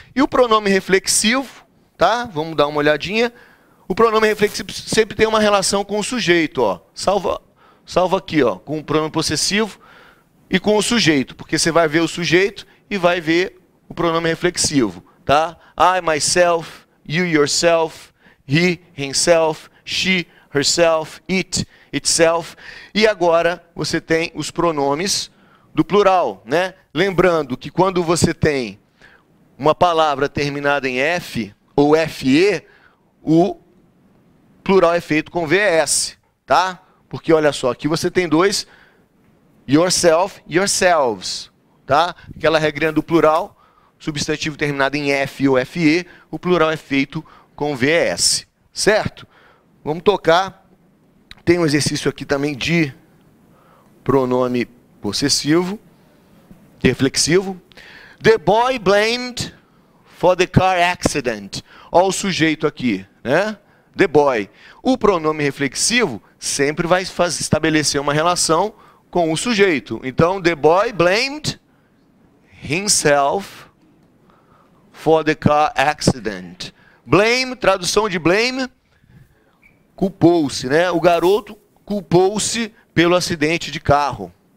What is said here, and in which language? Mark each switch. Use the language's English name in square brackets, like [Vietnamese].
[Portuguese] E o pronome reflexivo, tá? Vamos dar uma olhadinha. O pronome reflexivo sempre tem uma relação com o sujeito, ó. Salva aqui, ó, com o pronome possessivo e com o sujeito, porque você vai ver o sujeito e vai ver o pronome reflexivo, tá? [English] I, myself, you, yourself, he, himself, she, herself, it, itself. [Portuguese] E agora você tem os pronomes do plural, né? Lembrando que quando você tem uma palavra terminada em F ou FE, o plural é feito com VS, tá? Porque olha só, aqui você tem dois, yourself, yourselves, tá? Aquela regrinha do plural, substantivo terminado em F ou FE, o plural é feito com VS, certo? Vamos tocar. Tem um exercício aqui também de pronome possessivo, reflexivo. [English] The boy blamed for the car accident. [Portuguese] Olha o sujeito aqui, né? [English] The boy. [Portuguese] O pronome reflexivo sempre vai estabelecer uma relação com o sujeito. [English] Então, the boy blamed himself for the car accident. [Portuguese] Blame, tradução de blame, culpou-se, né? O garoto culpou-se pelo acidente de carro.